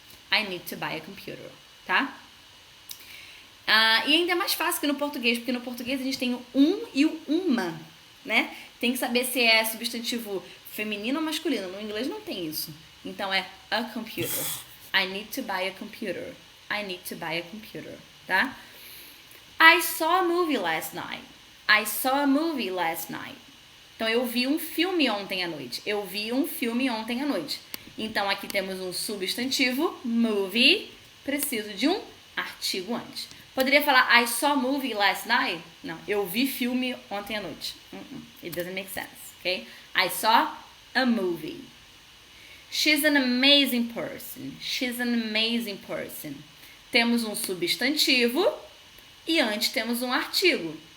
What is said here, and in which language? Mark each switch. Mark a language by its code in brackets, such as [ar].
[en] I need to buy a computer, [pt] tá? E ainda é mais fácil que no português, porque no português a gente tem o um e o uma, né? Tem que saber se é substantivo feminino ou masculino. No inglês não tem isso. Então é a computer. [en] I need to buy a computer. I need to buy a computer, [pt] tá? [en] I saw a movie last night. I saw a movie last night. [pt] Então eu vi um filme ontem à noite. Eu vi um filme ontem à noite. Então aqui temos um substantivo, movie. Preciso de um artigo antes. Poderia falar [en] I saw a movie last night? [pt] Não, eu vi filme ontem à noite. [en] It doesn't make sense, ok? I saw a movie. She's an amazing person. She's an amazing person. [pt] Temos um substantivo e antes temos um artigo.